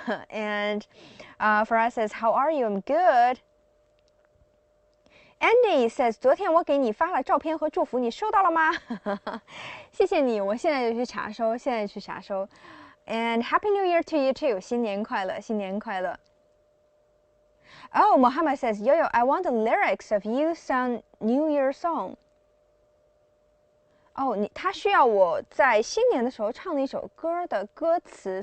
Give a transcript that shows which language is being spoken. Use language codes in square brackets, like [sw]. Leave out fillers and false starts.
[en] And Farad says, how are you? I'm good. Andy says, [zh] 昨天我给你发了照片和祝福，你收到了吗？谢谢你，我现在就去查收， [en] And Happy New Year to you too. [zh] 新年快乐，新年快乐。 [en] Oh, Muhammad says, Yo-Yo, I want the lyrics of you sung New Year song. [zh] 哦，他需要我在新年的时候唱的一首歌的歌词。